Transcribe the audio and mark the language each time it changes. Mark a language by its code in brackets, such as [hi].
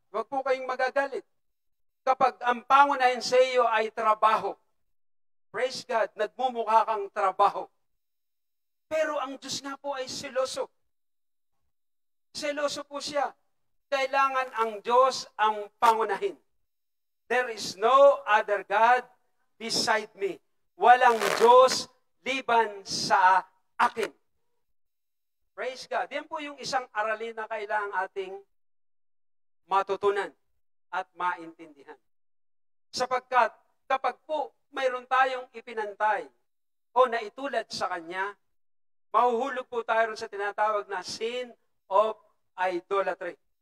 [tl] Huwag po kayong magagalit. Kapag ang pangunahin sa iyo ay trabaho, [en] praise God, [tl] nagmumukha kang trabaho. Pero ang Diyos nga po ay seloso. Seloso po siya. Kailangan ang Diyos ang pangunahin. [en] There is no other God beside me. [tl] Walang Diyos liban sa akin. [en] Praise God. [tl] Yan po yung isang aralin na kailangan ating matutunan at maintindihan. Sapagkat kapag po mayroon tayong ipinantay o naitulad sa Kanya, mahuhulog po tayo sa tinatawag na [en] sin of idolatry.